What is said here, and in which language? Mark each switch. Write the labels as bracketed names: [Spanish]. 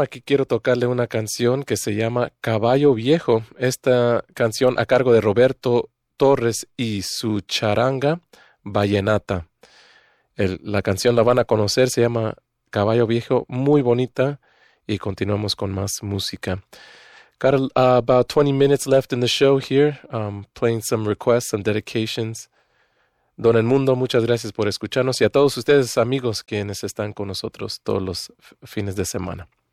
[Spanish] Aquí quiero tocarle una canción que se llama Caballo Viejo. Esta canción a cargo de Roberto Torres y su charanga vallenata. La canción la van a conocer, se llama Caballo Viejo, muy bonita, y continuamos con más música. [English] Got about 20 minutes left in the show here, playing some requests and dedications. [Spanish] Don Edmundo, muchas gracias por escucharnos y a todos ustedes, amigos, quienes están con nosotros todos los fines de semana.